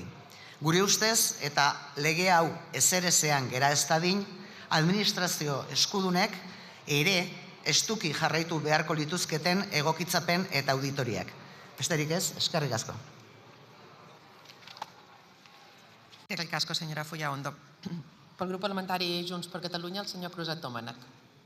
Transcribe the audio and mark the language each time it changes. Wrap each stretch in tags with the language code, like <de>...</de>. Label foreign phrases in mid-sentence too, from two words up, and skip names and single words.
<eu>Gure ustez, eta lege hau ezerezean gera ez dadin, administrazio eskudunek ere estuki jarraitu beharko lituzketen egokitzapen eta auditoriak. Besterik ez, eskerrik asko. Eskerrik asko, senyora Fullaondo.</eu> <ca>Pel grup parlamentari Junts per Catalunya, el senyor Cruzat Domènech.</ca>